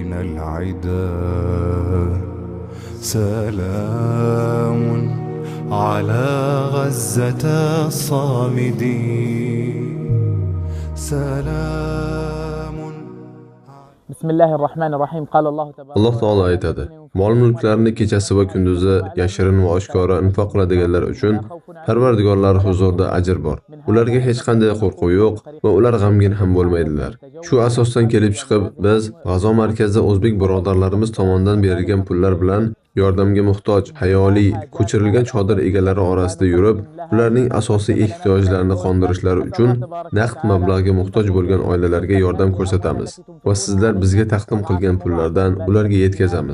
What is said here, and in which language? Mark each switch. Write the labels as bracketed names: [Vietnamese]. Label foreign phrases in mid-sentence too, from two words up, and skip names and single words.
[Arabic] العدا. سلام على غزة الصامدين. سلام. بسم الله الرحمن الرحيم. قال الله تبارك [Uzbek] Alloh taolo aytadi: Mol-mulklarini kechasi va kunduzi yashirin va oshkora infaq qiladiganlar uchun Parvardigorlar huzurida ajr bor. Ularga hech qanday qo'rquv yo'q va ular g'amgin ham bo'lmaydilar. Shu asosdan kelib chiqib, biz G'azo markazida o'zbek birodarlarimiz tomonidan berilgan pullar bilan yordamga muhtoj, hayoli, ko'chirilgan chodir egalari orasida yurib, ularning asosiy ehtiyojlarini qondirishlari uchun naqd mablag'ga muhtoj bo'lgan oilalarga yordam ko'rsatamiz va sizlar bizga taqdim qilgan pullardan ularga yetkazamiz.